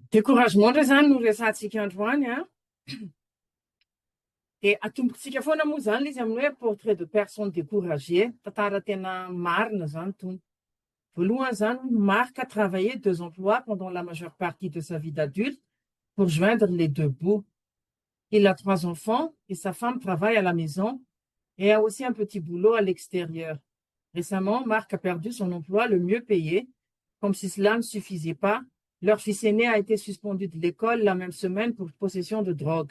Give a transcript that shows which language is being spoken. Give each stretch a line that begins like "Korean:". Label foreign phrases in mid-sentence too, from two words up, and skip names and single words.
Malagasy: Découragement de zany no resantsika androany an. Dia atombotsika foana moa zany izy amin'ny hoe
French: portrait de personne découragée,
Malagasy: tantara tena marina zany tony. Voalohany zany,
French: Marc a travaillé 2 emplois pendant la majeure partie de sa vie d'adulte pour joindre les deux bouts. Il a 3 enfants et sa femme travaille à la maison et a aussi un petit boulot à l'extérieur. Récemment, Marc a perdu son emploi le mieux payé. Comme si cela ne suffisait pas, leur fils aîné a été suspendu de l'école la même semaine pour possession de drogue.